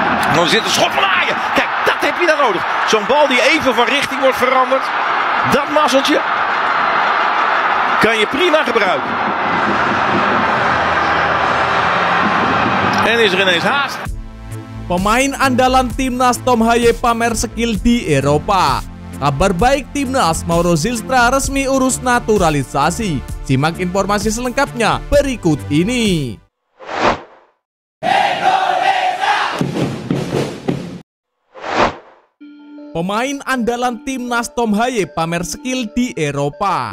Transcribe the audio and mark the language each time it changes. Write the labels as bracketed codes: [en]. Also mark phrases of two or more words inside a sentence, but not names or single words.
[nl] Dan zit een schot van Ajax. Kijk, dat heb je dan nodig. Zo'n bal die even van richting wordt veranderd. Dat mazzeltje kan je prima gebruiken. En is er ineens haast. [id] Pemain andalan Timnas Tom Haye pamer skill di Eropa. Kabar baik Timnas, Mauro Zylstra resmi urus naturalisasi. Simak informasi selengkapnya berikut ini. Pemain andalan Timnas Tom Haye pamer skill di Eropa.